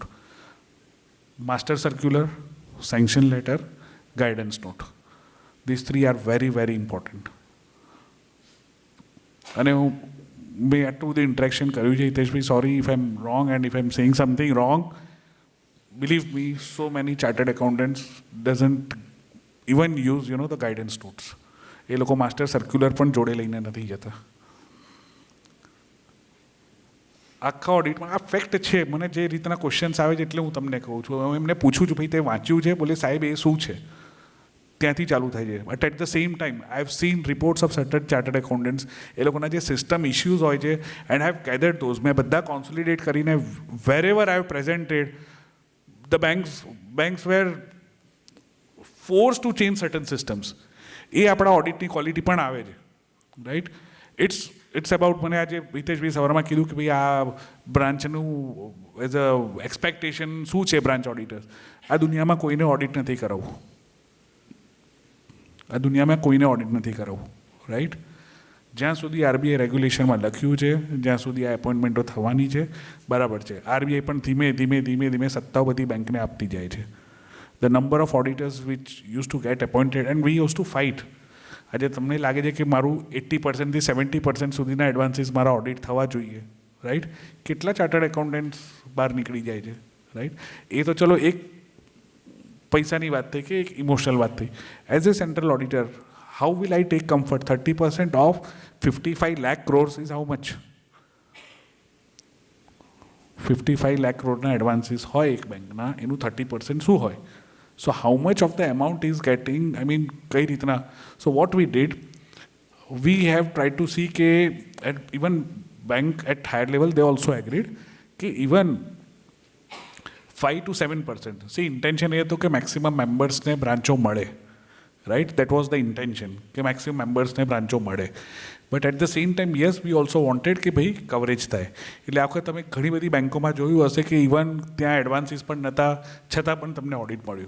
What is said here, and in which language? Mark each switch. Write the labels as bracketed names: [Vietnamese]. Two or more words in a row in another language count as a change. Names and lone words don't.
[English] master circular, sanction letter, guidance note, this 3 are very very important. [Gujarati] અને મેં આટલું બધું ઇન્ટરેક્શન કર્યું છે, હિતેશભાઈ, [English] sorry if I am wrong and if I am saying something wrong. believe me, so many chartered accountants doesn't even use the guidance notes. [Gujarati] એ લોકો માસ્ટર સર્ક્યુલર પણ જોડે લઈને નથી જતા. આખા ઓડિટમાં આ ફેક્ટ છે. મને જે રીતના ક્વેશ્ચન્સ આવે છે એટલે હું તમને કહું છું. હું એમને પૂછું છું, ભાઈ તે વાંચ્યું છે? બોલે સાહેબ એ શું છે? ત્યાંથી ચાલુ થાય છે. [English] but at the same time I have seen reports of certain chartered accountants. [Gujarati] એ લોકોના જે સિસ્ટમ ઇશ્યુઝ હોય છે, [English] and I have gathered those. [Gujarati] મેં બધા કોન્સોલિડેટ કરીને [English] wherever I have presented, the banks were forced to change certain systems. [Gujarati] એ આપણા ઓડિટની ક્વોલિટી પણ આવે છે. રાઈટ? [English] it's about, [Gujarati] મને આજે હિતેશભાઈ સવારમાં કીધું કે ભાઈ આ બ્રાન્ચનું [English] as a expectation [Gujarati] શું છે [English] branch auditors. [Gujarati] આ દુનિયામાં કોઈને ઓડિટ નથી કરાવવું. આ દુનિયામાં કોઈને ઓડિટ નથી કરાવવું. રાઈટ? જ્યાં સુધી RBI રેગ્યુલેશનમાં લખ્યું છે, જ્યાં સુધી આ એપોઇન્ટમેન્ટો થવાની છે, બરાબર છે. RBI પણ ધીમે ધીમે ધીમે ધીમે સત્તાઓ બધી બેંકને આપતી જાય છે. [English] The number of auditors which used to get appointed and we used to fight. [Gujarati] આજે તમને લાગે છે કે મારું 80% થી 70% સુધીના એડવાન્સીસ મારા ઓડિટ થવા જોઈએ. રાઈટ? કેટલા ચાર્ટર્ડ એકાઉન્ટન્ટ્સ બહાર નીકળી જાય છે? રાઈટ? એ તો ચલો એક પૈસાની વાત થઈ કે એક ઇમોશનલ વાત થઈ. [English] as a central auditor, how will I take comfort? 30% of 55 lakh crores is how much? [Gujarati] 55 lakh crores એડવાન્સીસ હોય એક બેંકના, એનું 30% શું હોય? [English] So how much of the amount is getting, I mean, [Gujarati] કઈ રીતના? [English] So what we did, we have tried to see કે even bank at higher level, they also agreed કે even 5 to 7%. [Gujarati] See, intention એ હતું કે મેક્સિમમ મેમ્બર્સને બ્રાન્ચો મળે. રાઈટ? [English] that was the intention [Gujarati] કે મેક્સિમમ મેમ્બર્સને બ્રાન્ચો મળે. [English] but at the same time yes, we also wanted [Gujarati] કે ભાઈ કવરેજ થાય. એટલે આ વખતે તમે ઘણી બધી બેંકોમાં જોયું હશે કે ઇવન ત્યાં એડવાન્સીસ પણ નહોતા, છતાં પણ તમને ઓડિટ મળ્યું.